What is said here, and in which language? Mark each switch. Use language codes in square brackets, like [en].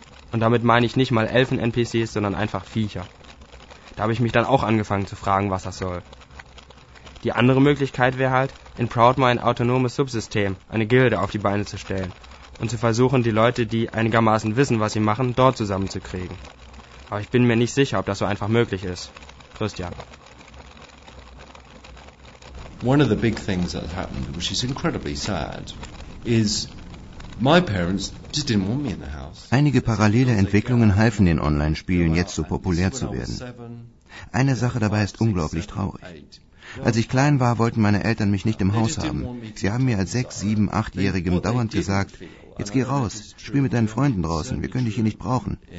[de] Und damit meine ich nicht mal Elfen-NPCs, sondern einfach Viecher. Da habe ich mich dann auch angefangen zu fragen, was das soll. Die andere Möglichkeit wäre halt, in Proudmoor ein autonomes Subsystem, eine Gilde, auf die Beine zu stellen und zu versuchen, die Leute, die einigermaßen wissen, was sie machen, dort zusammenzukriegen. Aber ich bin mir nicht sicher, ob das so einfach möglich ist. Christian. [en] One of the big things that happened, which is incredibly sad, is my parents just didn't want me in the house. [de] Einige parallele Entwicklungen halfen den Online-Spielen, jetzt so populär zu werden. Eine Sache dabei ist unglaublich traurig. Als ich klein war, wollten meine Eltern mich nicht im Haus haben. Sie haben mir als 6-, 7-, 8-Jährigem dauernd gesagt, jetzt geh raus, spiel mit deinen Freunden draußen, wir können dich hier nicht brauchen.